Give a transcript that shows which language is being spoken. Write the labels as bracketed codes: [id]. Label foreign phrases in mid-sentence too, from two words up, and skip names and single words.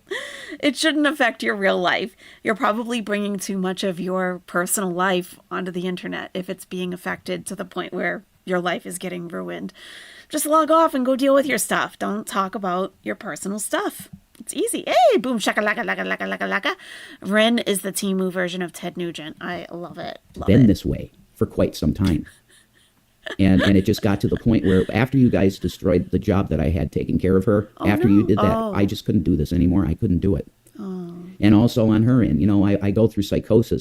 [en] It shouldn't affect your real life. You're probably bringing too much of your personal life onto the internet if it's being affected to the point where your life is getting ruined. Just log off and go deal with your stuff. Don't talk about your personal stuff. It's easy. Hey, boom, shaka laka laka laka laka laka. Ren is the Temu version of Ted Nugent. I love it. Been this way for quite some time. And it just got to the point where after you guys destroyed the job that I had taking care of her, you did that, I just couldn't do this anymore. I couldn't do it. And also on her end, you know, I go through psychosis.